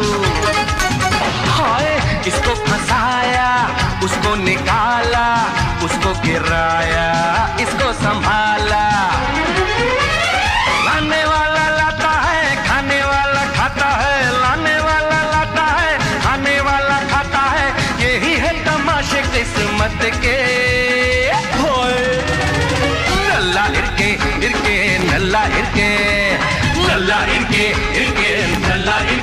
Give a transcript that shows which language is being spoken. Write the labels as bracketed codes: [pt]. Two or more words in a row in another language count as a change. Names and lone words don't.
[hi] हाय इसको फंसाया उसको निकाला, उसको गिराया इसको संभाला। लाने वाला लाता है खाने वाला खाता है, लाने वाला लाता है खाने वाला खाता है, यही है तमाशे किस्मत के। [ta] நல்லா இருக்கே இருக்கே நல்லா இருக்கே நல்லா இருக்கே இருக்கே நல்லா